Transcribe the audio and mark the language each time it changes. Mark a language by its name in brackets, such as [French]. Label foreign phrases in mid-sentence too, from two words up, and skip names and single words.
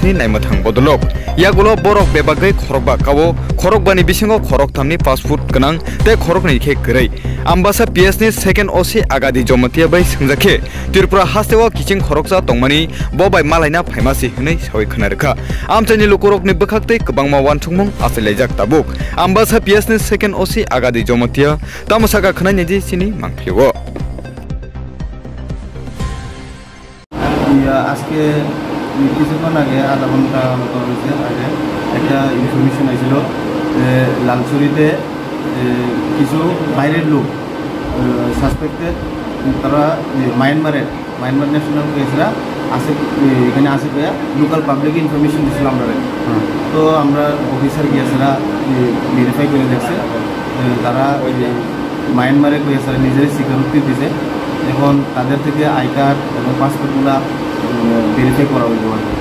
[Kok Borok] नि नायमाथां बदलक यागुलो बरक बेबागै खरकबा कावो खरकबानि बिसिंगो खरक थामनि पासपोर्ट गनां ते खरकनि खे गरै आम्बासा पीएस नि [English] second OC [Kok Borok] आगादि जमतिया बाय संजाखे त्रिपुरा हास्तेवा किचिं खरकजा टंमानि बबाय मालायना फाइमासि हनै सावै खोनारखा आमचानि लुकरकनि बखाक्तै गोबांमा वानसुंमं आसैलायजाक ताबुक आम्बासा पीएस नि [English] second OC [Kok Borok] आगादि जमतिया तामसागा खोनायनि जे सिनि मांफियो [Bangla] আজকে কিছুক্ষণ আগে আধা ঘন্টা মতো হয়েছে আগে একটা ইনফরমেশন আসছিল যে লালছড়িতে কিছু বাইরের লোক সাসপেক্টেড তারা মায়ানমার ন্যাশনাল কেসরা আছে এখানে আসে পেয়ে [English] local public information [Bangla] দিয়েছিল আমরা তো আমরা অফিসার গিয়েছিলা ভেরিফাই করে দেখছে তারা ওই যে মায়ানমারে গিয়েছে নিজেরাই স্বীকারোক্তি দিছে এখন তাদের থেকে [English] I card [Bangla] এবং পাসপোর্টগুলো ভেরিফাই করা হইব।